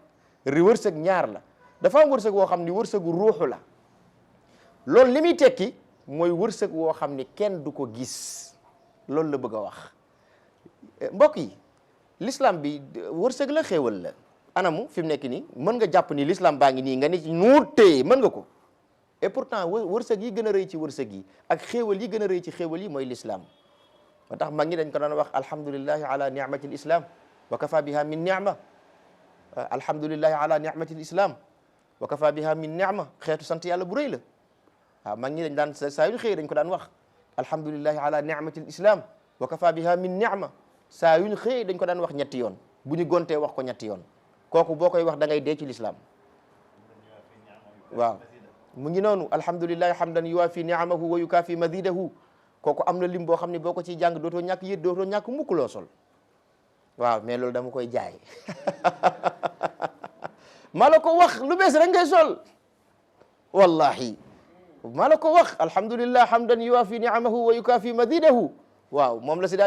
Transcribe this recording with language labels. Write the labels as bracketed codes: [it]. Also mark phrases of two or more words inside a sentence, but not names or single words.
[wo] wërsëg ñaar la dafa am wërsëg woo xam ni wërsëgu ruuxu la loolu li muy tekki mooy wërsëg woo xam ni kenn du ko gis loolu la bëgg a wax mbokk yi l'islam bi wërsëg la xéewal la anamu fi mu nekk nii mën nga jàpp ni l'islam baa ngi nii nga ni ci nuur téye mën nga ko [fr] et pourtant [wo] wërsëg yi gën a rëy ci wërsëg yi ak xéewal yi gën a rëy ci xéewal yi mooy l'islam moo tax mag ñi dañ ko daan wax [ar] الحمد لله على نعمة الإسلام وكفى بها من نعمة الحمد لله على نعمة الإسلام وكفى بها من نعمة [wo] xeetu sant yàlla bu rëy la waaw mag ñi dañ daan saa yu xëy dañ ko daan wax [ar] الحمد لله على نعمة الإسلام وكفى بها من نعمة [wo] saa yuñ xëy dañ ko daan wax ñetti yoon bu ñu gontee wax ko ñetti yoon kooku boo koy wax da ngay dee ci l'islam waaw mu ngi noonu [ar] الحمد لله حمدا يوافي نعمه ويكافئ مزيده [wo] kooku am na lim boo xam ne boo ko ciy jàng dootoo ñàkk yët dootoo ñàkk mukk loo sol waaw mais loolu dama koy jaay maa la ko wax lu bees rek ngay sol wallahi maa la ko wax [ar] الحمد لله حمدا يوافي نعمه ويكافئ مزيده [wo] waaw moom la si daañ